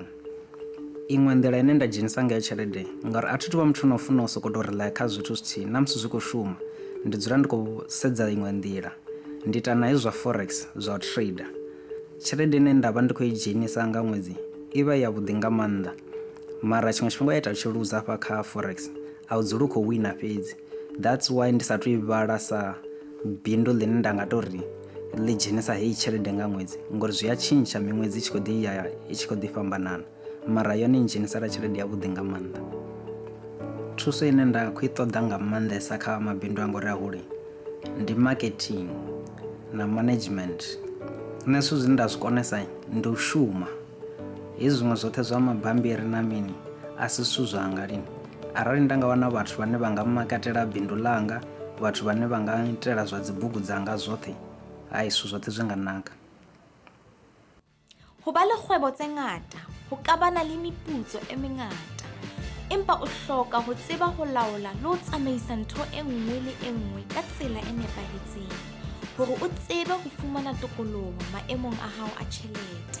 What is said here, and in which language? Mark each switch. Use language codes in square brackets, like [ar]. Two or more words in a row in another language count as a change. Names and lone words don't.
[ve] Iṅwe nḓila ine nda dzhenisa ngayo tshelede ngauri a thi tu vha muthu no funa u sokou tou rely kha zwithu zwithihi na musi zwi khou shuma, ndi dzula ndi khou sedza iṅwe nḓila, ndi ita na hezwi zwa forex zwa u trader. Tshelede ine nda vha ndi khou i dzhenisa nga ṅwedzi i vha yavhuḓi nga maanḓa, mara tshiṅwe tshifhinga ya ita tshi luza hafha kha forex a u dzuli u khou wina fhedzi. [en] That's why [ve] ndi sa tou i vhala sa bindu ḽine nda nga tou ri ḽi dzhenisa heyi tshelede nga ṅwedzi ngori zwi a tshintsha miṅwedzi i tshi khou ḓi ya i tshi khou ḓi fhambanana mara yone i dzhenisela tshelede yavhuḓi nga maanḓa. Thuso ine nda khou i ṱoḓa nga maanḓesa kha mabindu a ngori ahuli ndi marketing na management. Nṋe zwithu zwine nda zwi konesa ndi u shuma. Hezwi zwiṅwe zwoṱhe zwa mabambiri na mini a si zwithu zwanga lini. Arali nda nga wana vhathu vhane vha nga makatela bindu ḽanga, vhathu vhane vha nga itela zwa dzibugu dzanga zwoṱhe, hai zwithu zwoṱhe zwi nga naka. [st] Ho ba le kgwebo tse ngata ho ka bana le meputso e mengata, empa o hloka ho tseba ho laola le ho tsamaisa ntho e nngwe le e nngwe ka tsela e nepahetseng hore o tsebe ho fumana tokoloho maemong a hao a tjhelete.